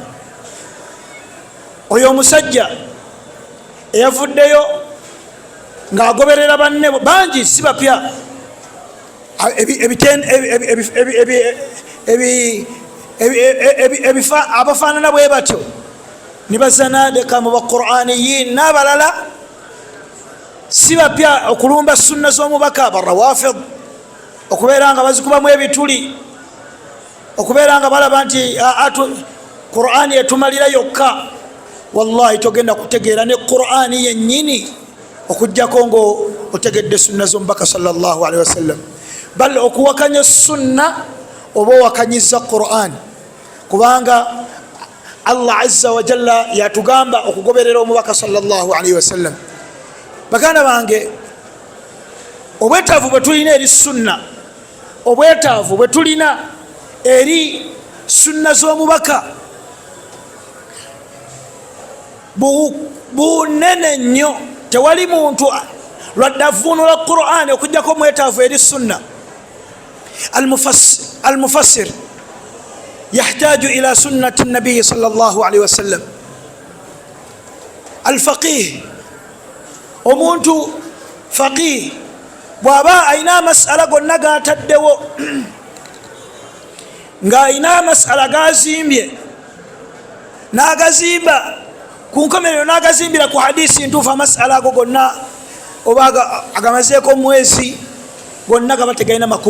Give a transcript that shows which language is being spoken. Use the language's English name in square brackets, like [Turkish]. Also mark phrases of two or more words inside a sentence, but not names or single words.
[Ganda] Oyo omusajja eyavuddeyo ng'agoberera banne bangi, si bapya, abafaanana bwe batyo, ne bazanadeka mu baquraniyin n'abalala, si bapya okulumba sunna z'omubaka. Barawafid okubeera nga bazikubamu ebituli, okubeera nga balaba nti Qurani etumalira yokka. Wallahi togenda kutegeera ne Qurani yennyini okujjako ngo otegedde sunna z'omubaka [Arabic] صلى الله عليه وسلم. [Ganda] Bal okuwakanya sunna oba owakanyiza Qurani, kubanga Allah [Arabic] عز وجل [Ganda] yatugamba okugoberera omubaka [Arabic] صلى الله عليه وسلم. [Ganda] Baganda bange, obwetaavu bwe tulina eri sunna, obwetaavu bwe tulina eri sunna z'omubaka bunene nnyo. Tewali muntu lwadde avuunula Qur'ani okujjako omwetaavu eri sunna. [Arabic] المفسر يحتاج إلى سنة النبي صلى الله عليه وسلم. [Ganda] Alfaqih, omuntu faqih bw'aba ayina amasala gonna gataddewo, ng'ayina amasala gazimbye, n'agazimba ku nkomerero, n'agazimbira ku hadisi ntuufu, amasala ago gonna oba agamazeeko omwezi gonna gaba tegalina makulu.